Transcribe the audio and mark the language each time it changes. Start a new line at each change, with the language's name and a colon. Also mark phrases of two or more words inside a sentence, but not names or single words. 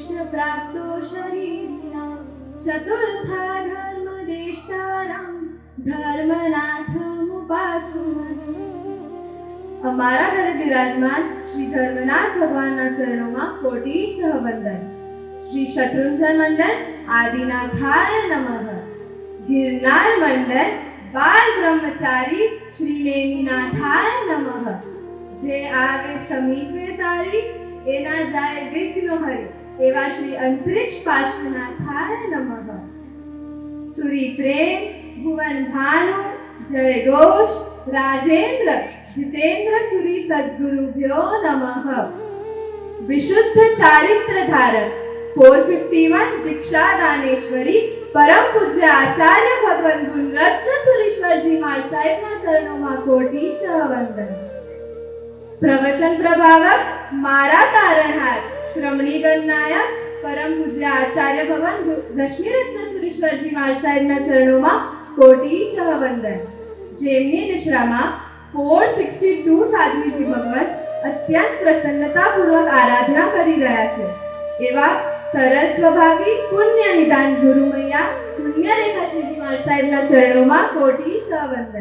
Sanskrit: प्राप्तो शरीरिणां चतुर्था धर्मदेष्टारं धर्मनाथमुपास्महे।
Gujarati: અમારા ઘરે બિરાજમાન શ્રી ધર્મનાથ ભગવાનના ચરણોમાં કોટીશઃ વંદન।
Sanskrit: શ્રી શત્રુંજય મંડળ આદિનાથાય નમઃ। ગિરનાર મંડળ બાલ બ્રહ્મચારી શ્રી નેમિનાથાય નમઃ।
Gujarati: જે આવે સમીપે તારી એના જાય વિઘ્ન હરી એવા
Sanskrit: શ્રી અંતરિક્ષ પાર્શ્વનાથાય નમઃ। સુરી પ્રેમ ભુવન ભાનુ જય ઘોષ રાજેન્દ્ર जितेंद्र सुरी सद्गुरुभ्यो नमः।
Gujarati: વિશુદ્ધ ચારિત્ર ધારક 451 દીક્ષા દાનેશ્વરી પરમ પૂજ્ય આચાર્ય ભગવાન ગુણ રત્ન સુરેશ્વર જી મહારાજ साहेबના ચરણોમાં કોટીશઃ વંદન। પ્રવચન પ્રભાવક મારા તારણહાર શ્રમણી ગણનાયક પરમ પૂજ્ય આચાર્ય ભગવાન રશ્મિ રત્ન સુરેશ્વરજી महाराज સાહેબના ચરણોમાં કોટીશઃ વંદન। જેમની નિશ્રામાં 462 સાધ્વીજી ભગવાન અત્યંત પ્રસન્નતાપૂર્વક આરાધના કરી રહ્યા છે એવા સરળ સ્વભાવી પુણ્ય નિદાન ગુરુ મૈયા પુણ્યરેખા શ્રીજી મહારાજ સાહેબના ચરણોમાં કોટીશઃ વંદન।